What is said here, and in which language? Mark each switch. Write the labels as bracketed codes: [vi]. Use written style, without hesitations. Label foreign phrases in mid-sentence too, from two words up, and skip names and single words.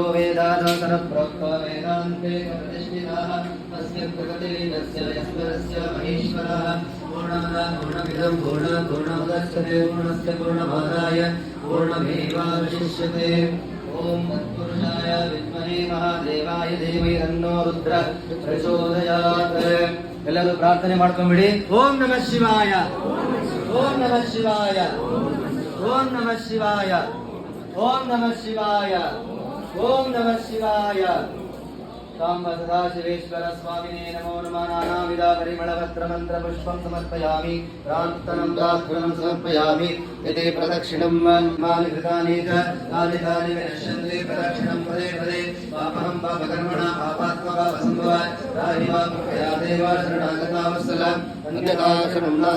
[sa] वेदान्तरप्रोक्तो वेदान्ते प्रतिष्ठितः तस्य प्रगतिलीनस्य यस्वरस्य महेश्वरः पूर्णमदः पूर्णमिदं पूर्णमुदच्यते पूर्णस्य पूर्णमादाय पूर्णमेवावशिष्यते ॐ तत्पुरुषाय विद्महे महादेवाय धीमहि तन्नो रुद्रः प्रचोदयात् [kn] ಎಲ್ಲರೂ ಪ್ರಾರ್ಥನೆ ಮಾಡ್ಕೊಂಬಿಡಿ [sa] ಓಂ ನಮಃ ಶಿವಾಯ ಓಂ ನಮಃ ಶಿವಾಯ ಓಂ ನಮಃ ಶಿವಾಯ ಓಂ ನಮಃ ಶಿವಾಯ ಓಂ ನಮಃ ಶಿವಾಯ ಸಾಂಬ ಸದಾಶಿವೇಶ್ವರ ಸ್ವಾಮಿನೇ ನಮೋ ನಮಃ ನಾನಾವಿಧ ಪರಿಮಳಪತ್ರ ಮಂತ್ರ ಪುಷ್ಪಂ ಸಮರ್ಪಯಾಮಿ ಪ್ರಾರ್ಥನಂ ದಾಸ್ತ್ರಂ ಸಮರ್ಪಯಾಮಿ ಯತೆ ಪ್ರದಕ್ಷಿಣಂ ಮಾನಿ ಕೃತಾನಿ ಚ ಕಾಲಿದಾನಿ ವಿನಶ್ಯಂತೆ ಪ್ರದಕ್ಷಿಣಂ ಪದೇ ಪದೇ ಪಾಪಹಂ ಪಾಪಕರ್ಮಣ ಪಾಪಾತ್ಮ ಪಾಪಸಂಭವ ರಾಹಿ ವಾ ಕೃಪಯಾ ದೇವ ಶರಣಾಗತಾವತ್ಸಲ ಅನ್ಯಥಾ ಶರಣಂ